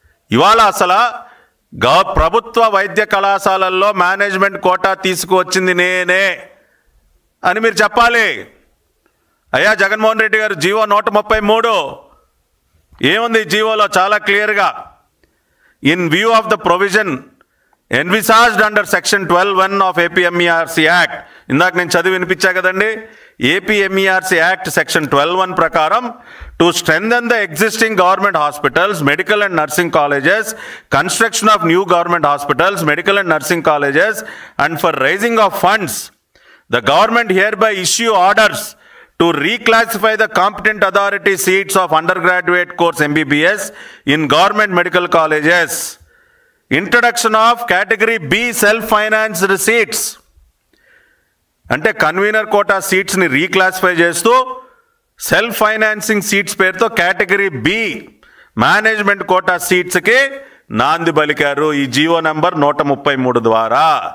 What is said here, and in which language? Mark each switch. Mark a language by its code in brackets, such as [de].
[te] ఇవాళ అసలు ప్రభుత్వ వైద్య కళాశాలల్లో మేనేజ్మెంట్ కోటా తీసుకువచ్చింది నేనే అని మీరు చెప్పాలి. అయ్యా జగన్మోహన్ రెడ్డి గారు, జీవో 133 ఏముంది? జీవోలో చాలా క్లియర్గా [en] In view of the provision envisaged under section 12(1) of APMERC Act. [te] ఇందాక నేను చదివి వినిపించా కదండి. [en] APMERC Act section 12(1) ప్రకారం to strengthen the existing government hospitals, medical and nursing colleges, construction of new government hospitals, medical and nursing colleges, and for raising of funds, the government hereby issue orders to reclassify the competent authority seats of undergraduate course MBBS in government medical colleges. Introduction of category B self financed seats, [te] అంటే convener quota సీట్స్ని రీక్లాసిఫై చేస్తూ self financing seats పేరుతో category B management quota సీట్స్కి నాంది పలికారు ఈ GO number 133 ద్వారా.